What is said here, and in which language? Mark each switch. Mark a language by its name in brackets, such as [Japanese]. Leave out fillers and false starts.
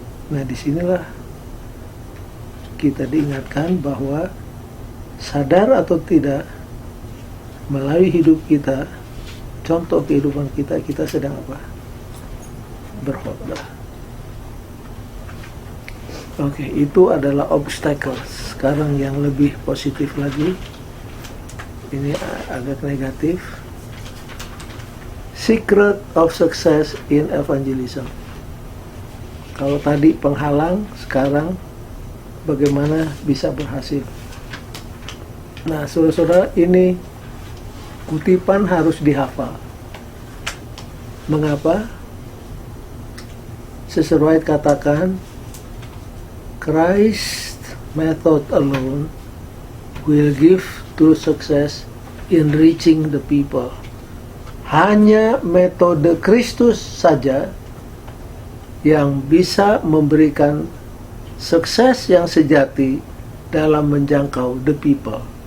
[Indonesian] Nah, disinilah kita diingatkan bahwa sadar atau tidak, melalui hidup kita, contoh kehidupan kita, kita sedang apa? Berkhotbah. Oke, itu adalah obstacles. Sekarang yang lebih positif lagi, ini agak negatif. [English] Secret of success in evangelism. [Indonesian] Kalau tadi penghalang, sekarang bagaimana bisa berhasil. Nah, saudara-saudara, ini kutipan harus dihafal. Mengapa? Sesuai katakan, [English] Christ method alone will give true success in reaching the people. [Indonesian] Hanya metode Kristus saja yang bisa memberikan sukses yang sejati dalam menjangkau [English] the people.